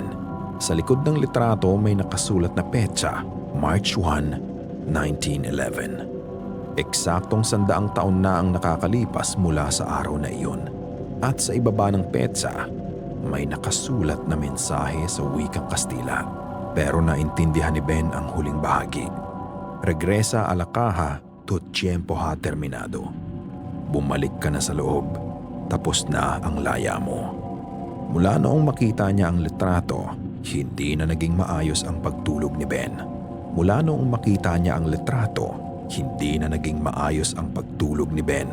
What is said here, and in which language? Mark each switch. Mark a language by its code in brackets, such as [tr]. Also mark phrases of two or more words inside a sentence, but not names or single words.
[tl] Sa likod ng litrato may nakasulat na petsa, March 1, 1911. Eksaktong 100 taon na ang nakakalipas mula sa araw na iyon. At sa ibaba ng petsa, may nakasulat na mensahe sa wikang Kastila. Pero naintindihan ni Ben ang huling bahagi. [es] "Regresa a la caja, tu tiempo ha terminado." [tl] Bumalik ka na sa loob. Tapos na ang laya mo. Mula noong makita niya ang litrato, hindi na naging maayos ang pagtulog ni Ben. Mula noong makita niya ang litrato, hindi na naging maayos ang pagtulog ni Ben.